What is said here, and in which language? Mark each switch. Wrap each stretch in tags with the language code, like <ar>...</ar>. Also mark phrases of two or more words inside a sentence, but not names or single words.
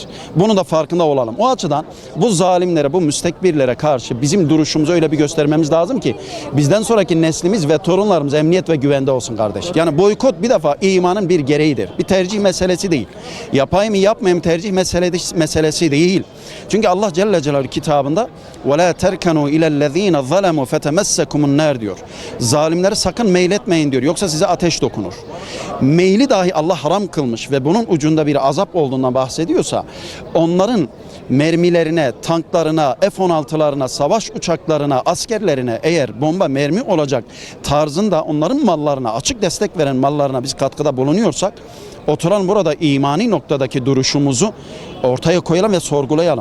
<tr>Bunun da farkında olalım. O açıdan bu zalimlere, bu müstekbirlere karşı bizim duruşumuzu öyle bir göstermemiz lazım ki bizden sonraki neslimiz ve torunlarımız emniyet ve güvende olsun kardeş. Yani boykot bir defa imanın bir gereğidir. Bir tercih meselesi değil. Yapayım mı yapmayayım tercih meselesi değil. Çünkü Allah Celle Celaluhu kitabında</tr> <ar>وَلَا تَرْكَنُوا اِلَى الَّذ۪ينَ ظَلَمُوا فَتَمَسَّكُمُ النَّارِ</ar> <tr>diyor. Zalimlere sakın meyletmeyin diyor. Yoksa size ateş dokunur. Meyli dahi Allah haram kılmış ve bunun ucunda bir azap olduğundan bahsediyorsa onların mermilerine, tanklarına, F-16'larına, savaş uçaklarına, askerlerine eğer bomba mermi olacak tarzında onların mallarına, açık destek veren mallarına biz katkıda bulunuyorsak oturan burada imani noktadaki duruşumuzu ortaya koyalım ve sorgulayalım.</tr>